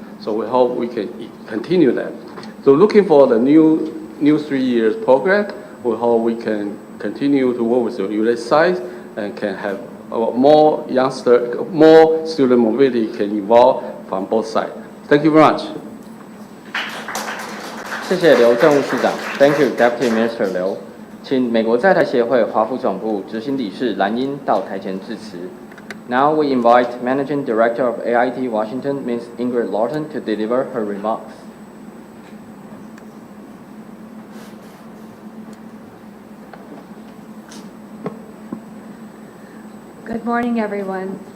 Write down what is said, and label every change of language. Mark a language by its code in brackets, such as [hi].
[en] So we hope we can continue that. So looking for the new 3 years program, we hope we can continue to work with the U.S. side and can have more student mobility can involve from both sides. Thank you very much. [zh] 谢谢刘政务市长 ， [en] Thank you, Deputy Minister [zh] 刘。请美国在台协会华府总部执行理事蓝英到台前致辞。 [en] Now we invite Managing Director of AIT Washington, Ms. Ingrid Lawton, to deliver her remarks. Good morning, everyone.